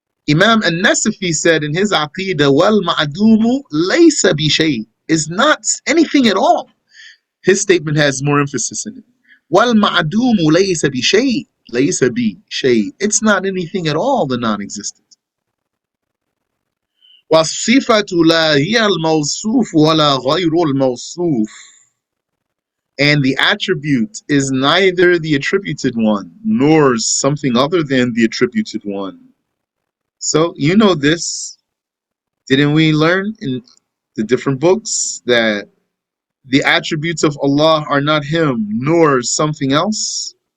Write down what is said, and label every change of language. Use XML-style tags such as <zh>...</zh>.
<en>Imam An-Nasafi said in his Aqidah,</en> <ar>wal ma'dumu laysa bi shay.</ar> <en>Is not anything at all. His statement has more emphasis in it.</en> <ar>Wal ma'dumu laysa bi shay. Laysa bi shay.</ar> <en>It's not anything at all, the non-existent.</en> <ar>والصفة لا هي الموصوف ولا غير الموصوف.</ar> <en>And the attribute is neither the attributed one nor something other than the attributed one. So you know this. Didn't we learn in the different books that the attributes of Allah are not Him nor something else?</en>